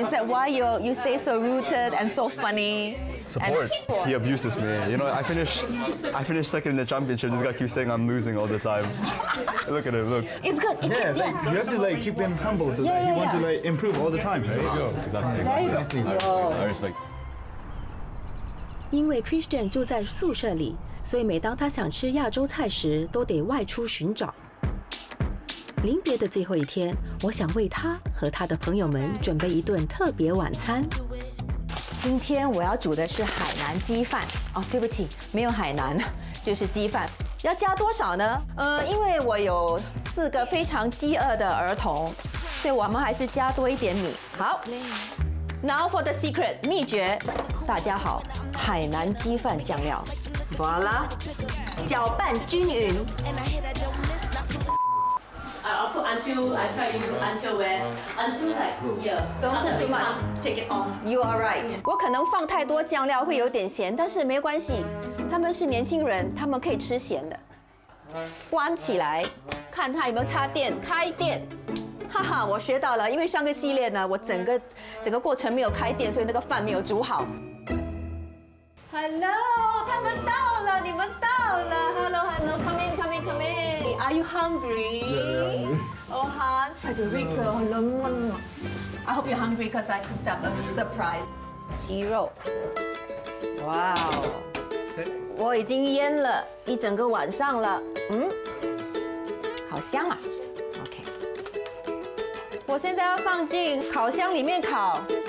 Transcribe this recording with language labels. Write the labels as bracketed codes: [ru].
[en] Is that why you stay so rooted and so funny? Support. He abuses me. You know, I finished second in the championship. This guy keeps saying I'm losing all the time. Look at him. Look. It's good. Yeah, you have to like keep him humble so that he wants to like improve all the time. There you go. Exactly. I respect. [zh] 因为 Christian 住在宿舍里，所以每当他想吃亚洲菜时，都得外出寻找。临别的最后一天，我想为他和他的朋友们准备一顿特别晚餐。今天我要煮的是海南鸡饭哦，对不起，没有海南，就是鸡饭。要加多少呢？因为我有4个非常饥饿的儿童，所以我们还是加多一点米。好 ， [en] Now for the secret [zh] 秘诀，大家好，海南鸡饭酱料，Voila， 搅拌均匀。 [en] I'll put until I try to put until where until like here. Don't put too much. Take it off. You are right. [zh] 我可能放太多酱料会有点咸，但是没关系，他们是年轻人，他们可以吃咸的。关起来，看他有没有插电，开电。哈哈，我学到了，因为上个系列呢，我整个过程没有开电，所以那个饭没有煮好。 Hello， 他们到了，你们到了。 [en] Hello，come in。 Are you hungry? Oh, Han, Federico. I hope you're hungry because I cooked up a surprise. [zh] 鸡肉。哇哦，我已经腌了一整个晚上了，好香啊。 OK， 我现在要放进烤箱里面烤。